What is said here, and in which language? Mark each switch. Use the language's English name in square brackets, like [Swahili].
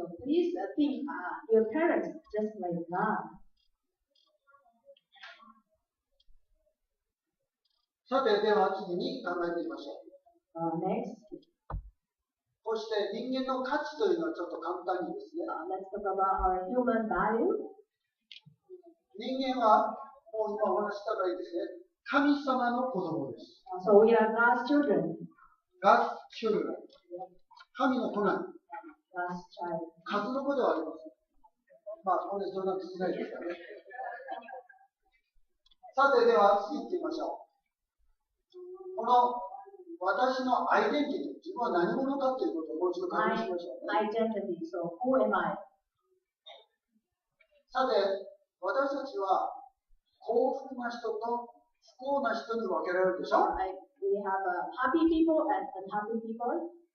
[English] So please think your parents just like God. [Japanese] さて、では次に考えてみましょう。 [English] Next, [Japanese] こうして人間の価値というのはちょっと簡単にですね。 [English] let's talk about our human value. [Japanese] 人間は、もう今お話したからいいですね。神様の子供です。 [English] So we are God's children. God's children。 [Japanese] 神の子なんです。 [English] God's child. [Japanese] 数の子ではありません。まあ、これそんな少ないですからね。さて、では次行ってみましょう。この私のアイデンティティ、自分は何者かということをもう一度確認しましょう、ね。 [English] Identity. So who am I? [Japanese] さて、私たちは幸福な人と不幸な人に分けられるでしょ。 [English] We have happy people and unhappy people.